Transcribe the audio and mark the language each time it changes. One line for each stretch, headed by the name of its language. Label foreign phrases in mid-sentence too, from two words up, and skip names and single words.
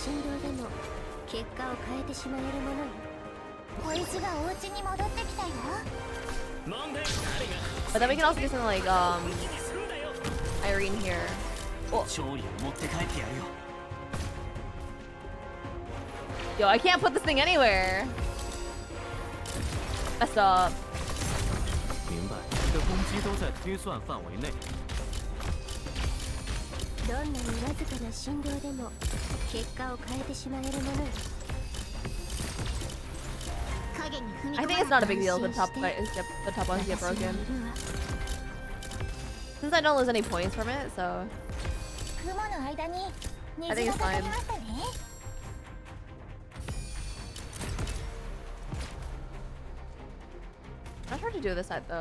English: But then we can also do something like, Irene here. Oh. Yo, I can't put this thing anywhere. Messed up.
Chinese: 明白，你的攻击都在推算范围内。
Japanese: どんなにわずかな振動でも結果を変えてしまえるものよ。
English: I think it's not a big deal if the top ones get broken. Since I don't lose any points from it, so I think it's fine. I'm not sure to do this side though.